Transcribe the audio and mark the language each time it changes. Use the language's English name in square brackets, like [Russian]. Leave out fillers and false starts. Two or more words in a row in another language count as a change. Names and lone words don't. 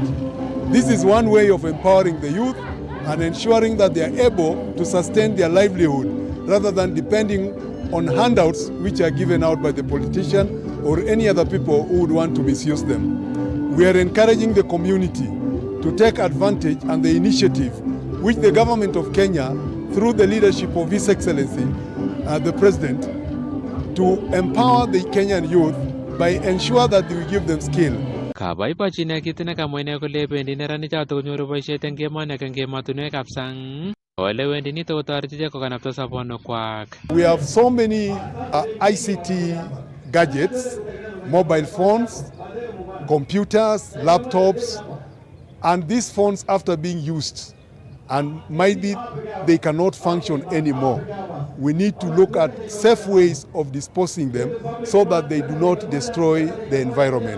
[English] This is one way of empowering the youth and ensuring that they are able to sustain their livelihood rather than depending on handouts which are given out by the politician or any other people who would want to misuse them. We are encouraging the community to take advantage and the initiative which the government of Kenya, through the leadership of His Excellency, the President, to empower the Kenyan youth by ensure that we give them skill. [Kalenjin] Kabaibachi kit nekamwa ine kole bendi neranichoto konyoru boisiet eng emoni ak eng emotinwekab sang. Ole wendi nito kotoreti ichek kokanapta sobonukwak. [English] We have so many ICT gadgets, mobile phones, computers, laptops, and these phones after being used and maybe they cannot function anymore. We need to look at safe ways of disposing them so that they do not destroy the environment.